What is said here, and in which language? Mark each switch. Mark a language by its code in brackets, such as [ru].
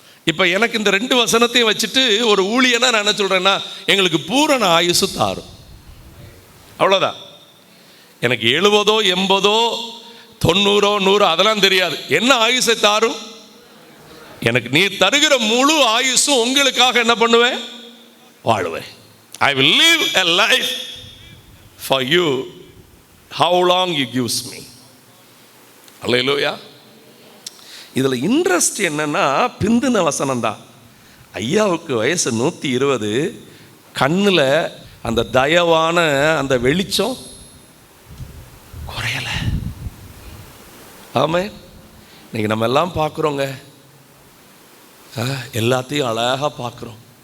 [ta] இப்ப எனக்கு இந்த 2 வசனத்தையும் வச்சுட்டு ஒரு ஊழியனா நான் என்ன சொல்றேன்னா, எங்களுக்கு பூரண ஆயுசு தாரும், அவ்வளவுதான். எனக்கு 70, 80, 90, 100 அதெல்லாம் தெரியாது. என்ன ஆயுசை தாரும்? எனக்கு நீ தருகிற முழு ஆயுசும் உங்களுக்காக என்ன பண்ணுவேன்? வாழுவேன். [en] I will live a life for you how long you gives me. [ta] அல்லேலூயா. இதில் இன்ட்ரெஸ்ட் என்னன்னா, பிந்தின வசனம் தான். ஐயாவுக்கு வயசு 120, கண்ணில் அந்த தயவான அந்த வெளிச்சம் குறையல. ஆமே, இன்னைக்கு நம்ம எல்லாம் பார்க்குறோங்க, எல்லாத்தையும் அழகாக பார்க்குறோம்.